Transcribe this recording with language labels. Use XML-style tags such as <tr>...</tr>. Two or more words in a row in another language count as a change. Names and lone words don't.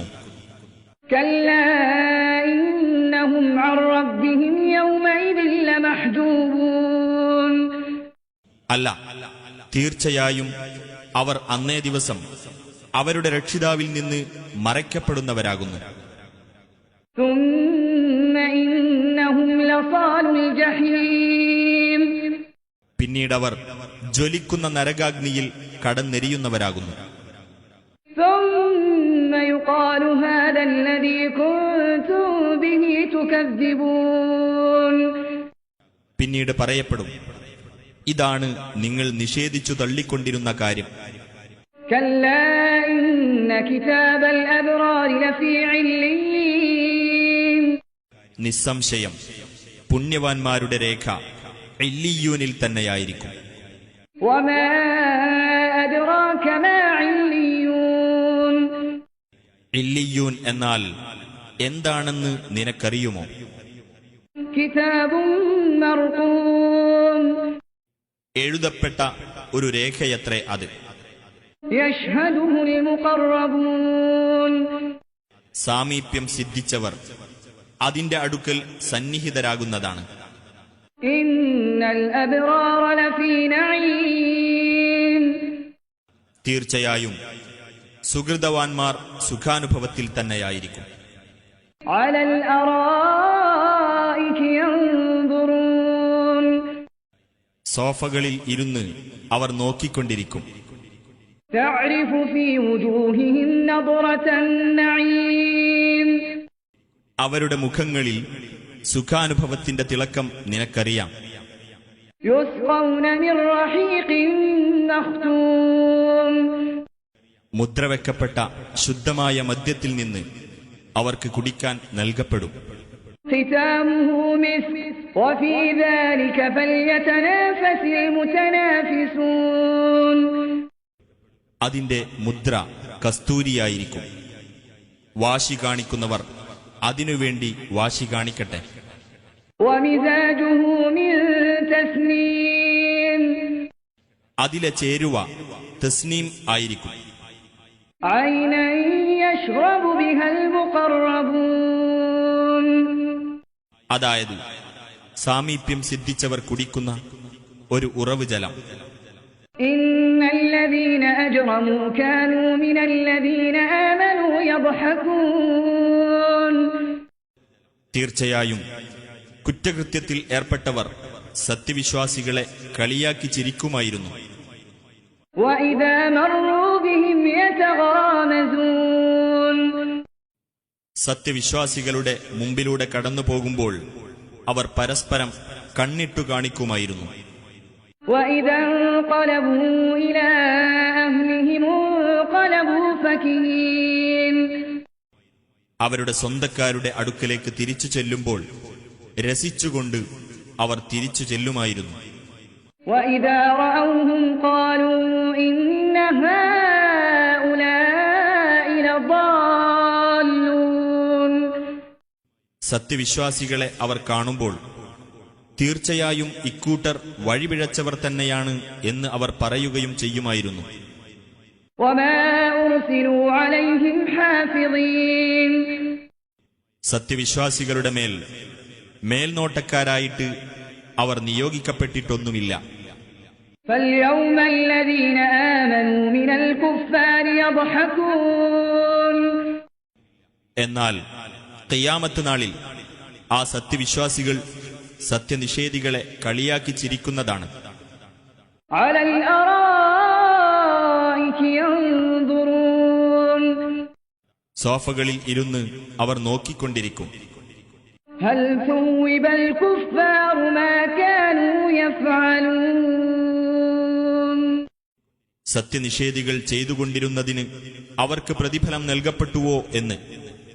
<ar>كلا إنهم عن ربهم يومئذ لمحجوبون.</ar> <ml>അല്ല, തീർച്ചയായും അവർ അന്നേ ദിവസം അവരുടെ രക്ഷിതാവിൽ നിന്ന് മറയ്ക്കപ്പെടുന്നവരാകുന്നു.</ml> <ar>ثم إنهم لصالوا الجحيم.</ar> <ml>പിന്നീടവർ ജ്വലിക്കുന്ന നരകാഗ്നിയിൽ കടന്നെരിയുന്നവരാകുന്നു.</ml> <ar>ثم يقال هذا الذي كنتم به تكذبون.</ar> <ml>പിന്നീട് പറയപ്പെടും, ഇതാണ് നിങ്ങൾ നിഷേധിച്ചു തള്ളിക്കൊണ്ടിരുന്ന കാര്യം.</ml> <ar>كلا إن كتاب الأبرار لفي عليين.</ar> <ml>നിസ്സംശയം പുണ്യവാന്മാരുടെ രേഖ ഇല്ലിയൂനിൽ തന്നെയായിരിക്കും.</ml> <ar>وما أدراك ما عليون.</ar> <ml>ഇല്ലിയൂൻ എന്നാൽ എന്താണെന്ന് നിനക്കറിയുമോ?</ml> <ar>كتاب مرقوم.</ar> <ml>എഴുതപ്പെട്ട ഒരു രേഖയത്രേ അത്.</ml> <ar>يشهده المقربون.</ar> <ml>സാമീപ്യം സിദ്ധിച്ചവർ അതിന്റെ അടുക്കൽ സന്നിഹിതരാകുന്നതാണ്.</ml> <ar>إن الأبرار لفي نعيم.</ar> <ml>തീർച്ചയായും സുഹൃതവാന്മാർ സുഖാനുഭവത്തിൽ തന്നെയായിരിക്കും.</ml> <ar>على الأرائك ينظرون.</ar> <ml>സോഫകളിൽ ഇരുന്ന് അവർ നോക്കിക്കൊണ്ടിരിക്കും.</ml> <ar>تعرف في وجوههم نضرة النعيم.</ar> <ml>അവരുടെ മുഖങ്ങളിൽ സുഖാനുഭവത്തിന്റെ തിളക്കം നിനക്കറിയാം.</ml> <ar>يسقون من رحيق مختوم</ar> <ml>മുദ്രവെക്കപ്പെട്ട ശുദ്ധമായ മദ്യത്തിൽ നിന്ന് അവർക്ക് കുടിക്കാൻ നൽകപ്പെടും.</ml> <ar>ختامه مسك وفي ذلك فليتنافس المتنافسون</ar> <ml>അതിന്റെ മുദ്ര കസ്തൂരിയായിരിക്കും. വാശി കാണിക്കുന്നവർ അതിനുവേണ്ടി വാശി കാണിക്കട്ടെ.</ml> <ar>ومزاجه من تسنيم</ar> <ml>അതിലെ ചേരുവ തസ്നീം ആയിരിക്കും.</ml> <ar>عينا يشرب بها المقربون</ar> <ml>അതായത് സാമീപ്യം സിദ്ധിച്ചവർ കുടിക്കുന്ന ഒരു ഉറവ് ജലം.</ml> <ar>إن الذين أجرموا كانوا من الذين آمنوا يضحكون</ar> <ml>തീർച്ചയായും കുറ്റകൃത്യത്തിൽ ഏർപ്പെട്ടവർ സത്യവിശ്വാസികളെ കളിയാക്കി ചിരിക്കുമായിരുന്നു.</ml> <ar>وإذا مروا بهم يتغامزون</ar> <ml>സത്യവിശ്വാസികളുടെ മുമ്പിലൂടെ കടന്നു പോകുമ്പോൾ അവർ പരസ്പരം കണ്ണിട്ടു കാണിക്കുമായിരുന്നു.</ml> <ar>وإذا انقلبوا إلى أهلهم انقلبوا فكهين</ar> <ml>അവരുടെ സ്വന്തക്കാരുടെ അടുക്കലേക്ക് തിരിച്ചു ചെല്ലുമ്പോൾ രസിച്ചുകൊണ്ട് അവർ തിരിച്ചു ചെല്ലുമായിരുന്നു.</ml> <ar>وإذا رأوهم قالوا إن هؤلاء لضالون</ar> <ml>സത്യവിശ്വാസികളെ അവർ കാണുമ്പോൾ തീർച്ചയായും ഇക്കൂട്ടർ വഴിപിഴച്ചവർ തന്നെയാണ് എന്ന് അവർ പറയുകയും ചെയ്യുമായിരുന്നു.</ml> <ar>وما أرسلوا عليهم حافظين</ar> <ml>സത്യവിശ്വാസികളുടെ മേൽ മേൽനോട്ടക്കാരായിട്ട് അവർ നിയോഗിക്കപ്പെട്ടിട്ടൊന്നുമില്ല.</ml> <ar>فاليوم الذين آمنوا من الكفار يضحكون</ar> <ml>എന്നാൽ ഖിയാമത്ത് നാളിൽ ആ സത്യവിശ്വാസികൾ സത്യനിഷേധികളെ കളിയാക്കി ചിരിക്കുന്നതാണ്.</ml> <ar>على الأرائك ينظرون</ar> <ml>സോഫകളിൽ ഇരുന്ന് അവർ നോക്കിക്കൊണ്ടിരിക്കും.</ml> <ar>هل ثوب الكفار ما كانوا يفعلون</ar> <ml>സത്യനിഷേധികൾ ചെയ്തുകൊണ്ടിരുന്നതിന് അവർക്ക് പ്രതിഫലം നൽകപ്പെട്ടുവോ എന്ന്</ml>